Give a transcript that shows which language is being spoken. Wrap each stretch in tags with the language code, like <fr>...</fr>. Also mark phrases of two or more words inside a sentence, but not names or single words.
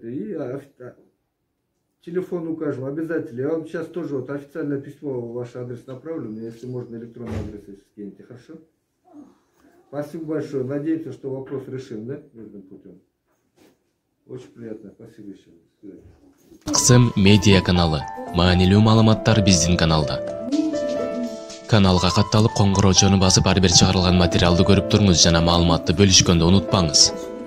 <ru>И телефон укажем обязательно. Я вам сейчас тоже вот официальное письмо в ваш адрес направлю. Мне, если можно, электронный адрес если скинете. Хорошо? Спасибо большое. Надеемся, что вопрос решим, да? Мирным путем. Очень приятно. Спасибо еще. До свидания.</ru> <ky>Кысым медиа каналы. Маанилүү маалыматтар биздин каналда. Каналга катталып коңгуроочуну басып ар бир чыгарылган материалды көрүп туруңуз жана маалыматты бөлүшкөндү унутпаңыз.</ky>